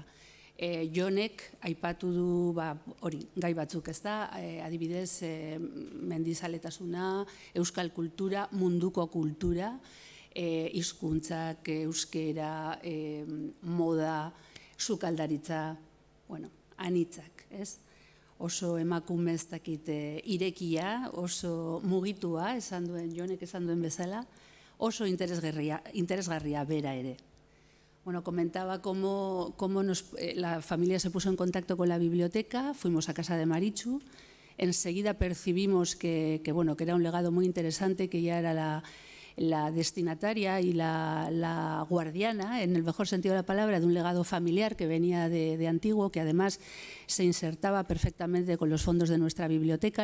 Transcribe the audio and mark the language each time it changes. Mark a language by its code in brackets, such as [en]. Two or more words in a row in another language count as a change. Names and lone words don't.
[eu] Jonek aipatu du gai batzuk, ez da, adibidez mendizaletasuna, euskal kultura, munduko kultura, hizkuntzak, euskera, moda, sukaldaritza, anitzak, ez? oso emakume ez dakit irekia, oso mugitua, Jonek esan duen bezala, oso interesgarria bera ere. [es] Bueno, comentaba cómo la familia se puso en contacto con la biblioteca, fuimos a casa de Marichu, enseguida percibimos que era un legado muy interesante, que ella era la destinataria y la guardiana, en el mejor sentido de la palabra, de un legado familiar que venía de antiguo, que además se insertaba perfectamente con los fondos de nuestra biblioteca.